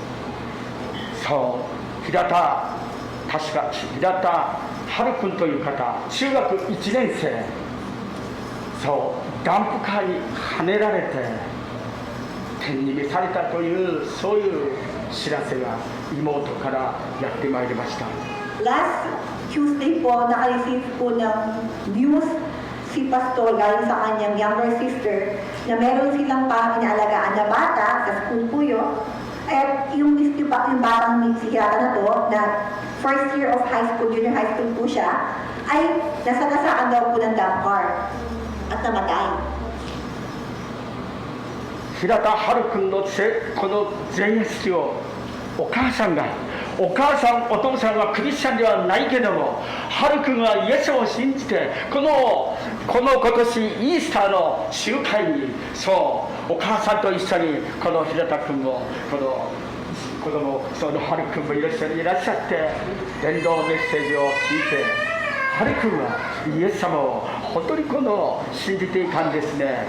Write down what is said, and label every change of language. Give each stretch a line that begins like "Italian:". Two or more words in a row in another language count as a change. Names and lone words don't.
Japanese: そう確か平田春君という方、中学1年生、そうダンプカーにはねられて天に召されたというそういう知らせが妹からやってまいりました。
English: Last Tuesday
Filipino: po, naka-receive po ng news si Pastor galing sa kanyang
English: younger sister
Filipino: na meron silang parang inaalagaan na bata sa school po yun. At yung batang psikiatra na to, na
English: first year of high school, junior high school
Filipino: po siya, ay nasagasaan daw po ng dump car at namatay.
Japanese: 平田春君のこの前夜式をお母さんお父さんはクリスチャンではないけども、春君はイエスを信じてこの今年イースターの集会にそうお母さんと一緒にこの平田君もこの子供その春君もいらっしゃって伝道メッセージを聞いて、春君はイエス様を本当に信じていたんですね。